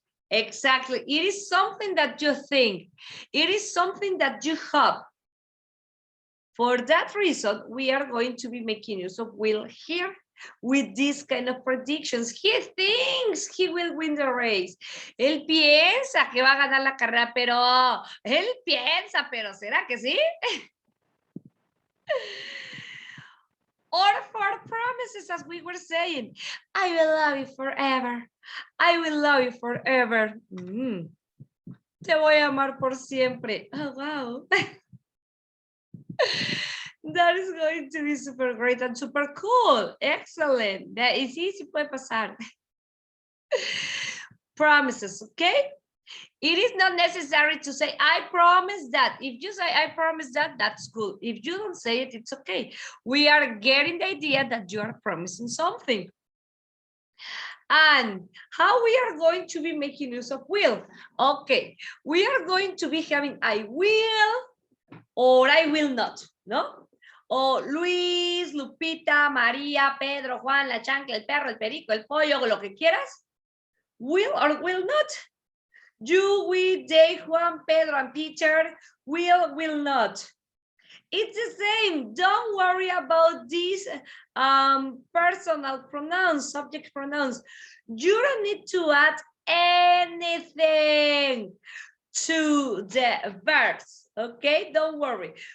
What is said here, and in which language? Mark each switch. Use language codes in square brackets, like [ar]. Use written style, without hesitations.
[en] Exactly. It is something that you think. It is something that you hope. For that reason, we are going to be making use of will here with this kind of predictions. He thinks he will win the race. [es] Él piensa que va a ganar la carrera, pero él piensa, pero ¿será que sí? [en] Or for promises, as we were saying, I will love you forever. I will love you forever. [es] Te voy a amar por siempre. [en] Oh, wow. That is going to be super great and super cool. Excellent. That is easy, [es] puede pasar. [en] Promises, okay? It is not necessary to say, I promise that. If you say, I promise that, that's cool. If you don't say it, it's okay. We are getting the idea that you are promising something. And how we are going to be making use of will? Okay, we are going to be having I will or I will not, no? [es] O Luis, Lupita, María, Pedro, Juan, la chancla, el perro, el perico, el pollo, lo que quieras. [en] Will or will not? You, we, they, Juan, Pedro, and Peter, will not. It's the same. Don't worry about these personal pronouns, subject pronouns. You don't need to add anything to the verbs, okay? Don't worry.